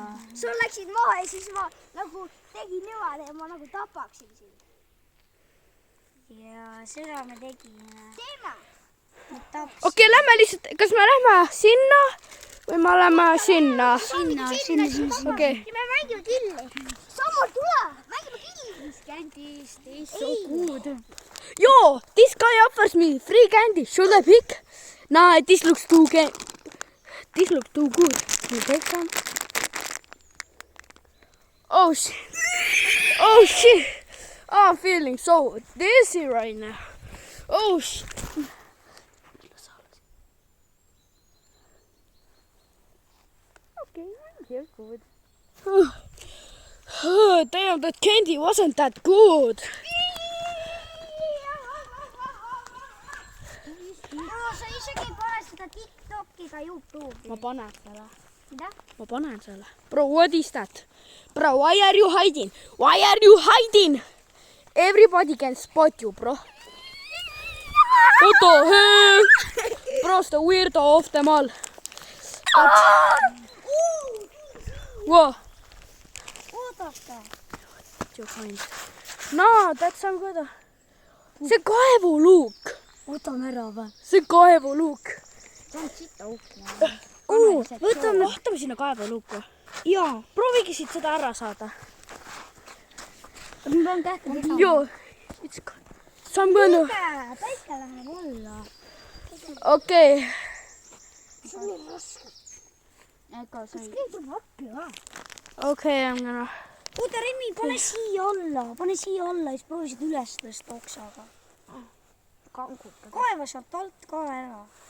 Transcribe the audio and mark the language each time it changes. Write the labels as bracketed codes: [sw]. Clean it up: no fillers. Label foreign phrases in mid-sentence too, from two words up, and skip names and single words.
[et] Sul läksid maha ja siis ma nagu tegin niimoodi ja ma nagu tapaksin sind. Ja seda me tegime. Teeme! Okei, lähme lihtsalt, kas me lähme sinna või me lähme sinna? Sinna. Okei. Ja me mängime killi. Saamul tule! Mängime killi! [en] Candies, they so good. Yo, this guy offers me free candy. Should I pick? Nah, this looks too good. Can you take some? Oh shit. Oh shit. I'm feeling so dizzy right now. Oh shit. Okay, you're good. Oh, damn, that candy wasn't that good. [et] Sa isegi ei pane seda TikToki ka YouTube'i. Ma panen selle. Mida? Ma panen selle. [en] Bro, what is that? Bro, why are you hiding? Why are you hiding? Everybody can spot you, bro. What the hell? Bro's the weirdo of them all. Whoa. [et] Oodata. [en] You find. No, that's some good. [et] See kaevuluuk. Võtame ära või? See kaevuluuk. See on sita uhke. Vaatame sinna kaevuluuku. Jaa, proovigi siit seda ära saada. Ma pean kähku tegema. Joo, [en] some gonna. [et] Päike läheb alla. Okei. Sul on raske. Ega sa ei... Keegi tuleb appi või? Okei, [en] I'm gonna. [et] Oota, Remi, pane siia alla. Pane siia alla ja siis proovisid üles tõsta oksaga. Kaeva sealt alt ka ära.